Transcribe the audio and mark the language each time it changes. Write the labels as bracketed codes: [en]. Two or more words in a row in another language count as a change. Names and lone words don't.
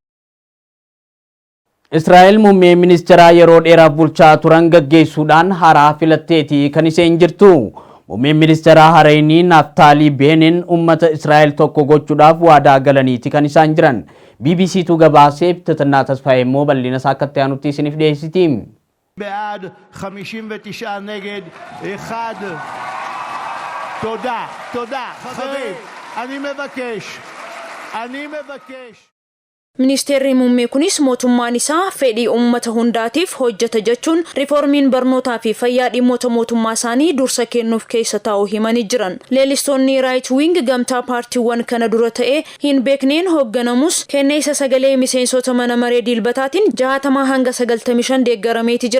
[om] Israa'el muummee ministeeraa yeroo dheeraaf bulchaa turan gaggeessuudhaan haaraa filatteeti kan isheen jirtu. Muummeen ministeeraa haarayni Naftaalii Beenin uummata Israa'el tokko gochuudhaaf waadaa galaniiti kan isaan jiran. BBCtu gabaasee Bitatanaa Tasfaayee immoo bal'ina isaa akka itti aanutti isiniif dhiyeessiti. [he] בעד 59 נגד 1 תודה חברים אני מבקש [om] Ministeerri muummee kunis mootummaan isaa fedhii uummata hundaatiif hojjeta jechuun riiformiin barnootaa fi fayyaa dhimmoota mootummaa isaanii dursa kennuuf keessa taa'uu himanii jiran. Leellistoonni [en] raayit wiing [om] gamtaa paartiiwwan kana dura ta'ee hin beekneen hoogganamus kenneessa sagalee miseensota mana maree dilbataatiin 60 hanga 95 deeggarameeti jira.